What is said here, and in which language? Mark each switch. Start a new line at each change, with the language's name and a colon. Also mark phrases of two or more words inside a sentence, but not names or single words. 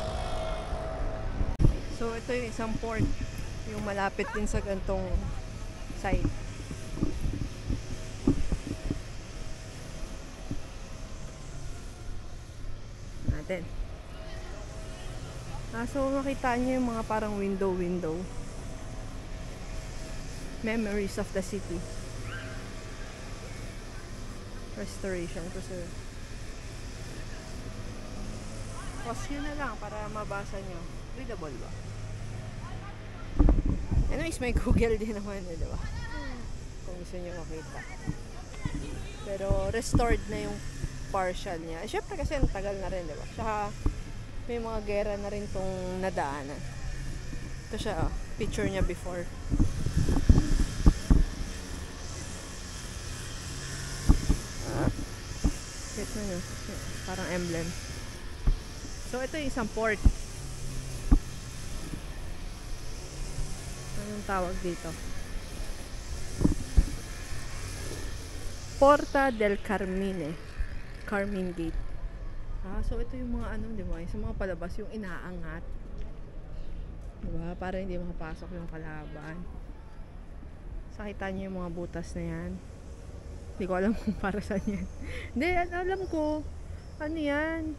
Filipino: So, ito yung isang port. Yung malapit din sa gantong site. Natin. So, makita nyo yung mga parang window.
English: Memories of the city. Restoration.
Filipino: Kasi pause nyo na lang para mabasa nyo. Readable ba? Anyways, may Google din naman, diba? Kung gusto nyo makita. Pero, restored na yung partial niya. Syempre kasi ang tagal na rin, diba? Tsaka, may mga gera na rin tong nadaanan. Ito siya, picture niya before. Kita nyo, parang emblem. So, ito yung isang port. Anong tawag dito? Porta del Carmine. Carmine Gate. So ito yung mga ano, di ba? Sa mga palabas, yung inaangat. Di ba? Para hindi makapasok yung kalaban. Sakita niyo yung mga butas na yan. Hindi ko alam kung para saan yan. Hindi, alam ko. Ano yan?